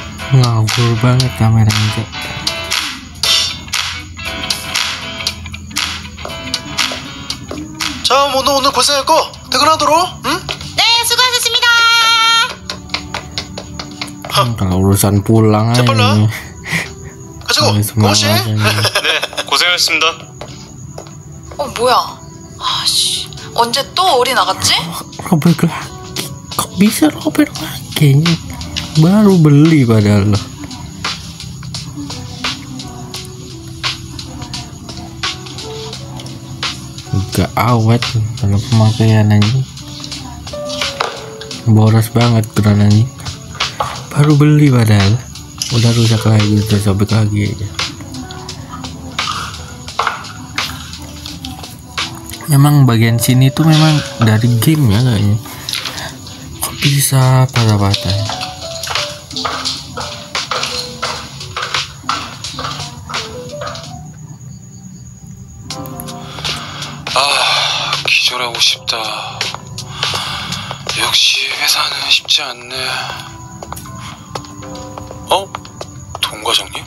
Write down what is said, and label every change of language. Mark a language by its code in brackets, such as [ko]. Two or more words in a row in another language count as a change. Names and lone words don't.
[id] ngawur banget kameranya, Cok. [ko] 자, 모두 오늘 고생했고 퇴근하도록. 응? 네, 수고하셨습니다. [id] Kalau urusan pulang aja cepet lah. ini. [ko] 가지고 [id] semangat [ko] 고시. [id] aja nih. [ko] 네, 고생하셨습니다. 뭐야? 아씨, 언제 또 어디 나갔지? [id] Robek lagi. Kok bisa robek lagi? Baru beli padahal. Gak awet dalam pemakaian aja. Boros banget beneran ini. Baru beli padahal udah rusak lagi, udah sobek lagi aja. Memang bagian sini tuh memang dari game ya kayaknya. Kok bisa patah-patah? [ko] 기절하고 싶다. 역시 회사는 쉽지 않네. 동 과장님?